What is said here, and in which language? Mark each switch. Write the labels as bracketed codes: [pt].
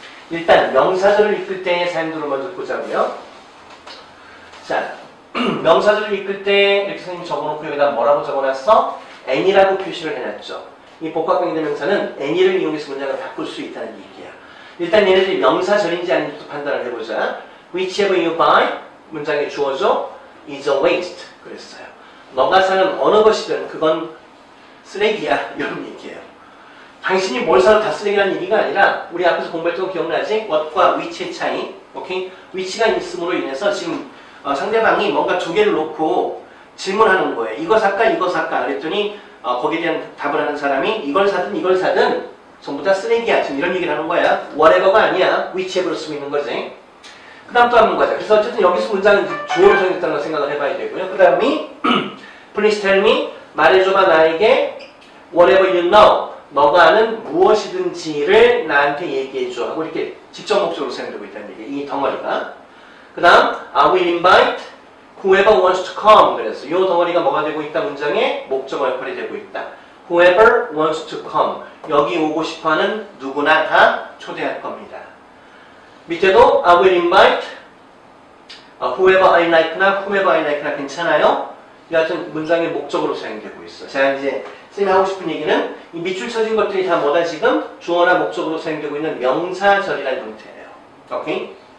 [ko] 일단 명사절을 이끌 때의 사용들을 먼저 보자고요. 자, 명사절을 이끌 때 이렇게 선생님이 적어놓고 여기다 뭐라고 적어놨어? any라고 표시를 해놨죠. 이 복합관계대명사는 any를 이용해서 문장을 바꿀 수 있다는 얘기야. 일단 얘네들이 명사절인지 아닌지도 판단을 해보자. [en] whichever you buy [ko] 문장에 주어져 [en] is a waste 그랬어요. [ko] 너가 사는 어느 것이든 그건 쓰레기야 이런 얘기예요. 당신이 뭘 사도 다 쓰레기라는 얘기가 아니라 우리 앞에서 공부했던 거 기억나지? what과 which의 차이. 오케이? which가 있음으로 인해서 지금 상대방이 뭔가 두 개를 놓고 질문하는 거예요. 이거 살까 이거 살까 그랬더니 거기에 대한 답을 하는 사람이 이걸 사든 전부 다 쓰레기야. 지금 이런 얘기를 하는 거야. whatever가 아니야. whichever로 쓰고 있는 거지. 그 다음 또 한 번 가자. 그래서 어쨌든 여기서 문장은 주어로 사용했다는 걸 생각을 해봐야 되고요. 그 다음이 [en] Please tell me [ko] 말해줘봐 나에게 [en] whatever you know [ko] 너가 아는 무엇이든지를 나한테 얘기해줘 하고 이렇게 직접 목적으로 사용되고 있다는 얘기 이 덩어리가. 그 다음 [en] I will invite whoever wants to come [ko] 그래서 이 덩어리가 뭐가 되고 있다? 문장의 목적어 역할이 되고 있다. [en] Whoever wants to come [ko] 여기 오고 싶어하는 누구나 다 초대할 겁니다. [en] 밑에도 I will invite whoever I like나 whomever I like나 괜찮아요? [ko] 여하튼 문장의 목적으로 사용되고 있어. 자 이제 쌤이 하고 싶은 얘기는 이 밑줄 쳐진 것들이 다 뭐다 지금? 주어나 목적으로 사용되고 있는 명사절이라는 형태예요. 오케이?